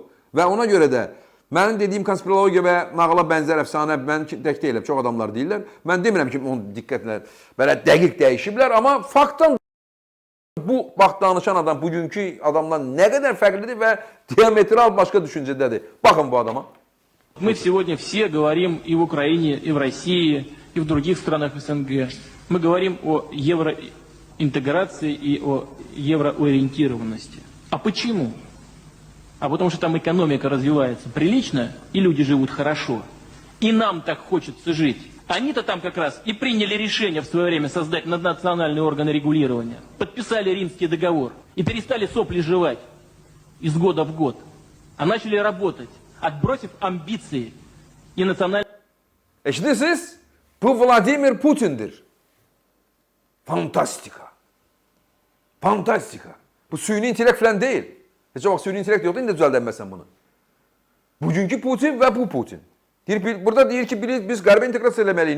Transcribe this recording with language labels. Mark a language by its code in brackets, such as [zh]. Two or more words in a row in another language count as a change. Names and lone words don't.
[az] Və ona görə də mənim dediyim konspirologiya və nağıla bənzər əfsanə, mən tək deyiləm, çox adamlar deyirlər. Mən demirəm ki, onu diqqətlə belə dəqiq dəyişiblər, amma faktdan bu vaxt danışan adam bugünkü adamdan nə qədər fərqlidir və diametral başqa düşüncədədir. Baxın bu adama. [ru] Мы сегодня все говорим и в Украине, и в России, и в других странах СНГ. Мы говорим о евроинтеграции и о евроориентированности. А почему? А потому что там экономика развивается прилично, и люди живут хорошо. И нам так хочется жить. Они-то там как раз и приняли решение в свое время создать наднациональные органы регулирования. Подписали Римский договор. И перестали сопли жевать из года в год. А начали работать, отбросив амбиции и национальные... [az] Eşidirsiniz? Bu Vladimir Putin'dir. Fantastika. Fantastika. Bu süni intellekt falan değil. Heç vaxt süni intellekt yoxdur, indi düzəldənməsən bunu. Bugünkü Putin və bu Putin. Burada deyir ki, biz Qərbə inteqrasiya eləməliyik.